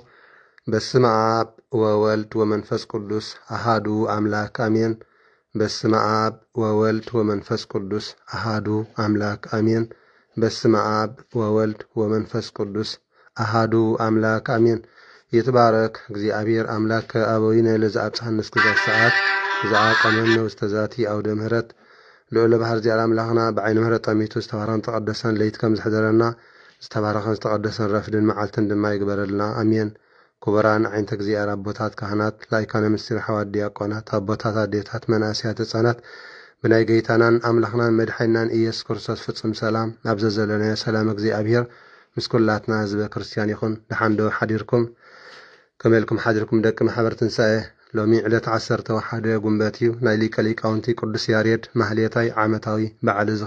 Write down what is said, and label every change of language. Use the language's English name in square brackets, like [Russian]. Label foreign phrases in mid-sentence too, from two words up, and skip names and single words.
[Geez] በስመ አብ ወወልድ ወመንፈስ ቅዱስ አሃዱ አምላክ አሜን። በስመ አብ ወወልድ ወመንፈስ ቅዱስ አሃዱ አምላክ አሜን። በስመ አብ ወወልድ ወመንፈስ ቅዱስ አሃዱ አምላክ አሜን። ይትባረክ እግዚአብሔር አምላክ አበዊነ ለዘአብጽሐነ እስከ ሰዓት ዘአቀመነ ውስተ ዛቲ አውደ ምህረት ልዑል [Tigrinya] ባህር ዚያር አምላኽና ብዓይነ ምህረት ጠሚቱ ዝተባረኸን ተቀደሰን ለይት ከም ዝሕደረና ዝተባረኸን ዝተቀደሰን ረፍድን መዓልትን ድማ ይግበረልና አሜን። ክቡራን ዓይንተ እግዚአብሔር አቦታት ካህናት ላይካነ ምስጢር ሓዋት ዲያቆናት አቦታት አዴታት መናእስያት ህፃናት ብናይ ጌታናን አምላኽናን መድሓይናን ኢየሱስ ክርስቶስ ፍጹም ሰላም ናብ ዘዘለናዮ ሰላም እግዚአብሔር ምስ ኩላትና ህዝበ ክርስቲያን ይኹን። ድሓን ዶ ሓዲርኩም ከመልኩም ሓዲርኩም ደቂ ማሕበር ትንሳኤ ሎሚ ዕለት 11 ጉንበት እዩ። ናይ ሊቀ ሊቃውንቲ ቅዱስ ያሬድ ማህሌታይ ዓመታዊ በዓለ